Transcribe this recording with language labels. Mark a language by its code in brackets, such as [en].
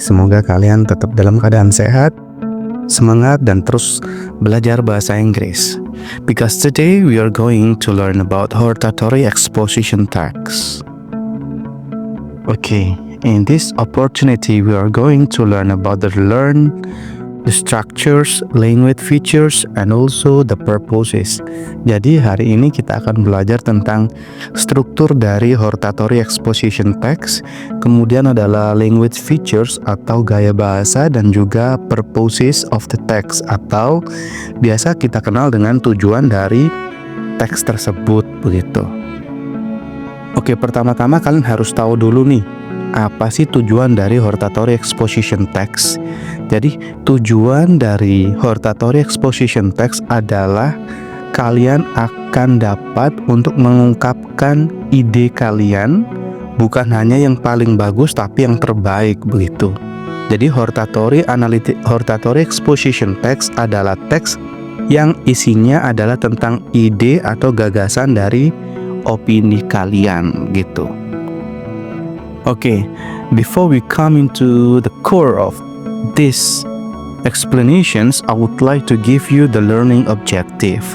[id] Semoga kalian tetap dalam keadaan sehat, semangat, dan terus belajar bahasa Inggris. [en] Because today we are going to learn about hortatory exposition text. Okay, in this opportunity we are going to learn about the structures, language features, and also the purposes. [id] Jadi hari ini kita akan belajar tentang struktur dari hortatory exposition text, kemudian adalah language features atau gaya bahasa, dan juga purposes of the text atau biasa kita kenal dengan tujuan dari teks tersebut begitu. Oke, pertama-tama kalian harus tahu dulu nih, apa sih tujuan dari hortatory exposition text? Jadi tujuan dari hortatory exposition text adalah kalian akan dapat untuk mengungkapkan ide kalian, bukan hanya yang paling bagus tapi yang terbaik begitu. Jadi hortatory exposition text adalah teks yang isinya adalah tentang ide atau gagasan dari opini kalian gitu. [en] Okay, before we come into the core of these explanations, I would like to give you the learning objective.